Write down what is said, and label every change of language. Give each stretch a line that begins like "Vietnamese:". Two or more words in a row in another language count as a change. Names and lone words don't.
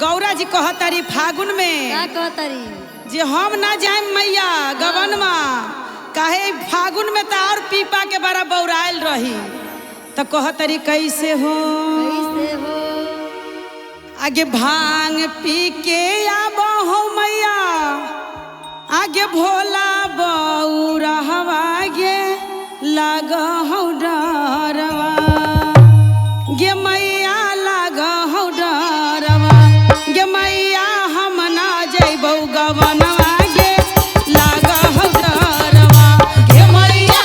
Bhojpuri: गौरा जी कहतारी फागुन में क्या कहतारी जे हम ना जाए मैया गवनमा काहे फागुन में तो और पीपा के बड़ा बौराइल रही तो कहतरी कैसे हो कैसे हो
Magahi: आगे भांग पी के आबो हो मैया आगे भोला बौरहवा गे लाग हो डरवा गे मैया लाग हो डरवा गे मैया हम ना जइबौ गवनवा गे लाग हो डरवा गे मैया